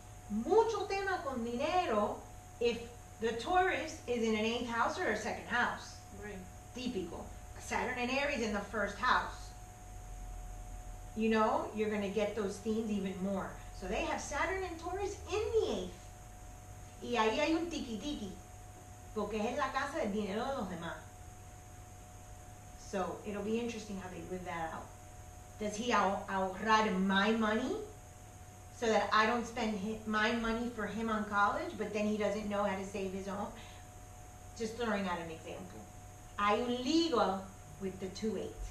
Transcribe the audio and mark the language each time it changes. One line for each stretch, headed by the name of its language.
Spanish: Mucho tema con dinero
English: if the Taurus is in an 8th house or a 2nd house. Right.
Spanish: Típico.
English: Saturn and Aries in the 1st house. You know, you're going to get those themes even more. So they have Saturn and Taurus in the 8th.
Spanish: Y ahí hay un tiki-tiki. Porque es la casa del dinero de los demás.
English: So it'll be interesting how they live that out. Does he
Spanish: ahorrar
English: my money so that I don't spend my money for him on college, but then he doesn't know how to save his own? Just throwing out an example.
Spanish: Hay un ligo
English: with the 2-8.